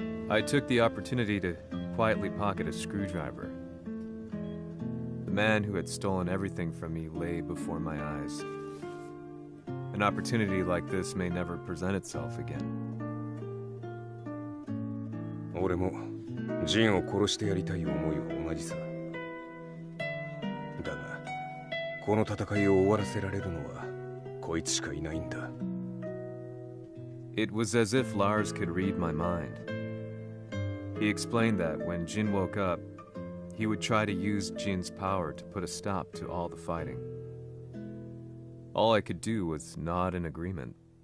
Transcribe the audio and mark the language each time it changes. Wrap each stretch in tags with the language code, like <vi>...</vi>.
<en>I took the opportunity to quietly pocket a screwdriver. The man who had stolen everything from me lay before my eyes. An opportunity like this may never present itself again.</en> <ja>俺もジンを殺してやりたい思いは同じさ。だがこの戦いを終わらせられるのはこいつしかいないんだ。</ja> <en>It was as if Lars could read my mind. He explained that when Jin woke up, he would try to use Jin's power to put a stop to all the fighting. All I could do was nod in agreement.</en>